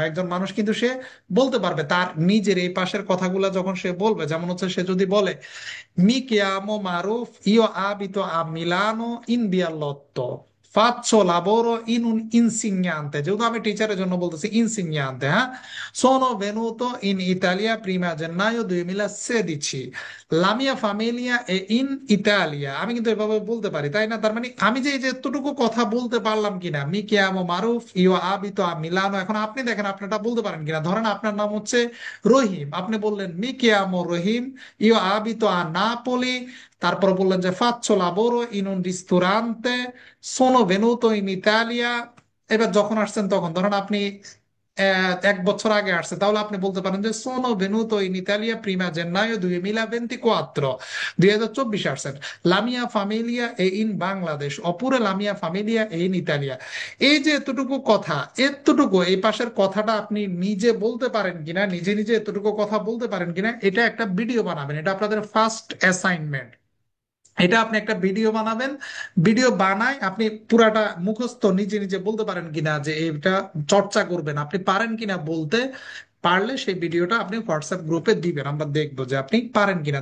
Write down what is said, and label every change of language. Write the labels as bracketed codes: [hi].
[bn] একজন মানুষ কিন্তু সে বলতে পারবে তার নিজের এই পাশের কথাগুলা যখন সে বলবে, যেমন হচ্ছে সে যদি বলে [it] Mi chiamo Maruf, io abito a Milano in Biallotto, faccio lavoro in un insegnante, [bn] যেহেতু আমি টিচারের জন্য বলতেছি insegnante, হ্যাঁ। [it] Sono venuto in Italia prima gennaio 2016, la mia famiglia è in Italia। [bn] আমি কিন্তু এভাবে বলতে পারি, তাই না? তার মানে আমি যে এই যে এতটুকু কথা বলতে পারলাম কিনা, [it] মি chiamo Maruf, io abito a Milano, [bn] এখন আপনি দেখেন আপনারটা বলতে পারেন কিনা। ধরেন আপনার নাম হচ্ছে রহিম, আপনি বললেন [it] মি chiamo রহিম, io abito a Napoli, [bn] তারপর বললেন যে [it] faccio lavoro in un ristorante, sono venuto in Italia। [bn] এবার যখন আসছেন তখন ধরেন আপনি 1 বছর আগে আসছে, তাহলে আপনি বলতে পারেন যে [it] sono venuto in Italia prima gennaio 2024, [bn] 2024 আসছেন। [it] La mia famiglia è in Bangladesh, oppure la mia famiglia è in Italia। [bn] এই যে এতটুকু কথা, এতটুকু এই পাশের কথাটা আপনি নিজে বলতে পারেন কিনা, নিজে নিজে এতটুকু কথা বলতে পারেন কিনা, এটা একটা ভিডিও বানাবেন, এটা আপনাদের ফার্স্ট অ্যাসাইনমেন্ট। এটা আপনি একটা ভিডিও বানাবেন, ভিডিও বানায় আপনি পুরাটা মুখস্থ নিজে নিজে বলতে পারেন কিনা, যে এটা চর্চা করবেন আপনি পারেন কিনা বলতে, পারলে সেই ভিডিওটা আপনি হোয়াটসঅ্যাপ গ্রুপে দিবেন, আমরা দেখবো যে আপনি পারেন কিনা।